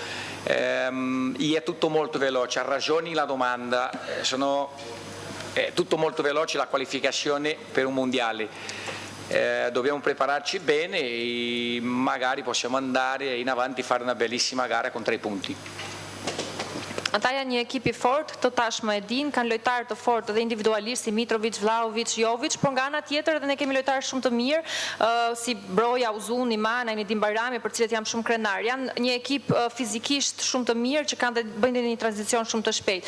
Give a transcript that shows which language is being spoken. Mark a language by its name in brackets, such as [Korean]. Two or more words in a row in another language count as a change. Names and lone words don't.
[Italian] è tutto molto veloce, ha ragioni la domanda, è tutto molto veloce la qualificazione per un mondiale, dobbiamo prepararci bene e magari possiamo andare in avanti e fare una bellissima gara con 3 punti. [Albanian] Ata janë një ekip i fortë, të tashmë e din, kanë lojtarë të fortë edhe individualisht si Mitrovic, Vlahovic, Jovic, por nga ana tjetër edhe ne kemi lojtarë shumë të mirë, si Broja, Uzuni, Mana, Enedim Bajrami, për cilët jam shumë krenar. Janë një ekip fizikisht shumë të mirë që kanë dhe bëjnë një tranzicion shumë të shpejt.